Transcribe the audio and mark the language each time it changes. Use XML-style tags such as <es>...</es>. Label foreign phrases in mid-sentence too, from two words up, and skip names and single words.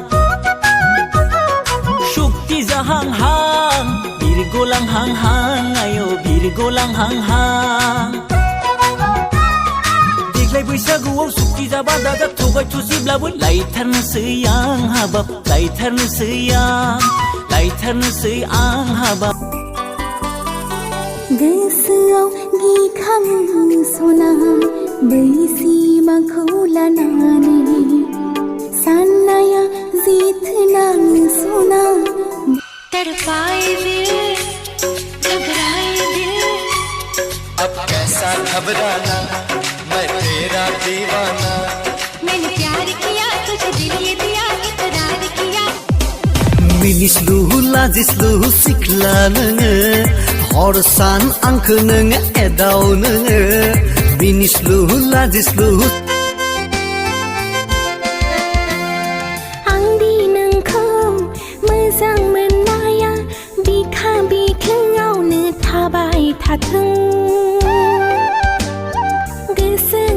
<brx>शक्ति जाहांहां बिरगलांहांहां आयौ बिरगलांहांहां देग्लाय बैसागुआव शक्ति जाबा दाजा थगाय थसिब्लाबो लायथारनोसै आं हाबाब लायथारनोसै आं हाबाब गोसोआव गिखाङो सना बै सिमाखौ लानानै साननाया जिथनाङो सना</brx> <hi>तड़पाए दिल घबराए दिल अब कैसा घबराना मैं तेरा दीवाना मैंने प्यार किया तुझे दिल ये दिया इकरार किया</hi> <brx>मिनिस्लु लाजिस्लु सिख्ला नोङो हर सान आंखो नोङो एदाव नोङो मिनिस्लु लाजिस्लु आंदि नोंखौ मोजां मोननाया बिखा बिखोआवनो थाबाय थाथों गोसो</brx>